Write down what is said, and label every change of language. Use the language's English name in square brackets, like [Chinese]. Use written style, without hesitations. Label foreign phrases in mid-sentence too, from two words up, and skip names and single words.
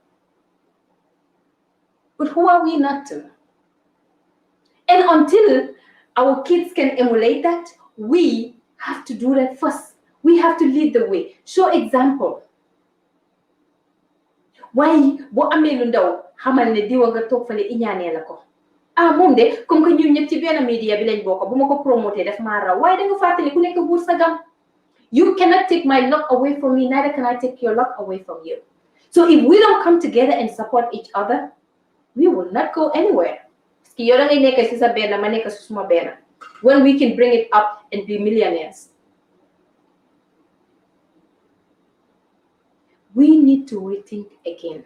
[English] But who are we not to? And until our kids can emulate that, we have to do that first. We have to lead the way. Show example. Why? [Wolof] Bo amee lu ndaw xamal ne diwa nga toog fale iñaanee la ko. Ah moom de [French] comme que [Wolof] ñun ñëpp ci benn media bi lañ bokk bu ma ko promoté def maa raw waaye da nga fàttali ku nekk buur sa gam. [English] You cannot take my luck away from me, neither can I take your luck away from you. So if we don't come together and support each other, we will not go anywhere. When we can bring it up and be millionaires. We need to rethink again.